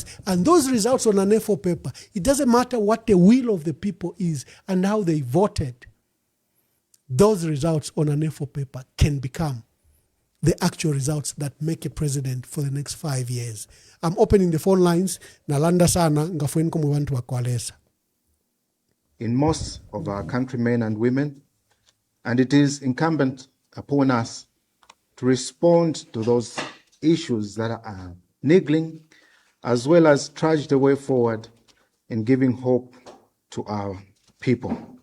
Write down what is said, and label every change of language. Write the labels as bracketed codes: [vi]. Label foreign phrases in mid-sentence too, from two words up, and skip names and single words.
[en] And those results on an A4 paper, it doesn't matter what the will of the people is and how they voted. Those results on an A4 paper can become the actual results that make a president for the next 5 years. I'm opening the phone lines. [bem] Nalanda sana ngafueni ko mwantu wa kualesa. [en] In most of our countrymen and women, and it is incumbent upon us to respond to those issues that are niggling, as well as trudge the way forward in giving hope to our people.